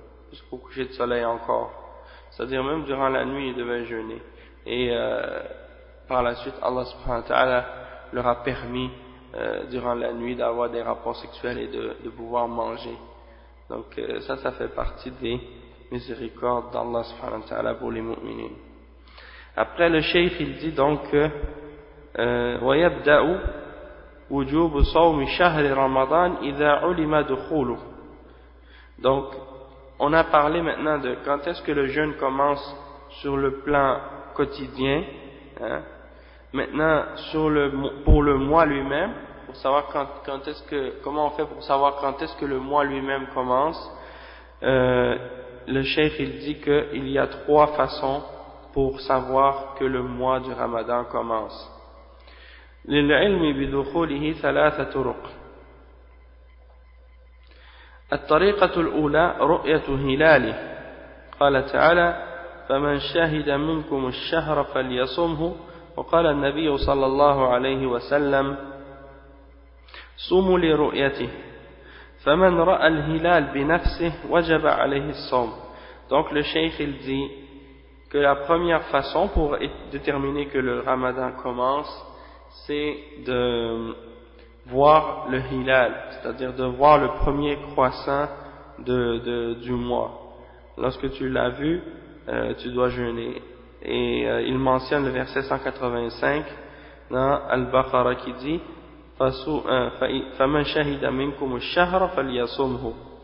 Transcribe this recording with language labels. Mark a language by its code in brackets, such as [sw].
[fr] Jusqu'au coucher de soleil encore, c'est-à-dire même durant la nuit ils devaient jeûner, et par la suite Allah subhanahu wa ta'ala leur a permis durant la nuit d'avoir des rapports sexuels et de pouvoir manger. Donc ça fait partie des miséricordes d'Allah subhanahu wa ta'ala pour les mu'minin. Après le shaykh il dit donc [ar] وَيَبْدَأُ وجوب صوم شهر رمضان إذا علم دخوله. [fr] Donc, on a parlé maintenant de quand est-ce que le jeûne commence sur le plan quotidien. Hein? Maintenant, pour le mois lui-même, pour savoir comment on fait pour savoir quand est-ce que le mois lui-même commence. Le cheikh il dit que il y a trois façons pour savoir que le mois du Ramadan commence. [ar] للعلم بدخوله ثلاثة طرق. الطريقة الأولى رؤية هلاله، قال تعالى فمن شهد منكم الشهر فليصمه، وقال النبي صلى الله عليه وسلم صوموا لرؤيته، فمن رأى الهلال بنفسه وجب عليه الصوم. [fr] Donc le cheikh il dit que la première façon pour déterminer que le ramadan commence, c'est de voir le hilal, c'est-à-dire de voir le premier croissant du mois. Lorsque tu l'as vu, tu dois jeûner. Et il mentionne le verset 185 dans Al-Baqarah qui dit [ar] فَمَنْ شَهِدَ مِنْكُمُ الشَّهْرَ فَلْيَصُمْهُ.